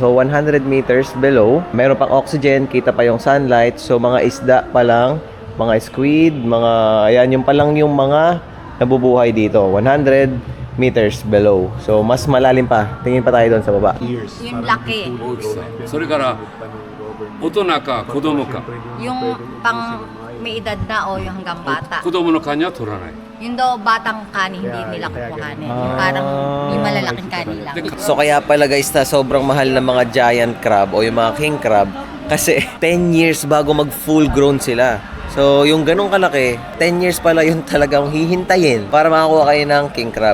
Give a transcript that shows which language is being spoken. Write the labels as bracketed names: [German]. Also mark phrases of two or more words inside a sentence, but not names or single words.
[Filipino] So 100 [English] meters below. [Filipino] Meron pang oxygen. Kita pa yung sunlight. So mga isda pa lang. Mga squid. Mga ayan yung pa lang yung mga nabubuhay dito. 100 [English] meters below. [Filipino] So mas malalim pa. Tingin pa tayo doon sa baba. Yung laki. [Japanese] それから大人か子供か [Filipino] Yung pang may edad na o yung hanggang bata. [Japanese] 子供のカニは取らない [Filipino] Yung daw batang kani, hindi nila kukuhanin. Yung parang yung malalaking kani lang. So kaya pala guys na sobrang mahal ng mga [English] giant crab [Filipino] o yung mga [English] king crab [Filipino] kasi 10 years bago mag [English] full grown [Filipino] sila. So yung ganong kalaki, 10 years pala yung talagang hihintayin para makakuha kayo ng [English] king crab.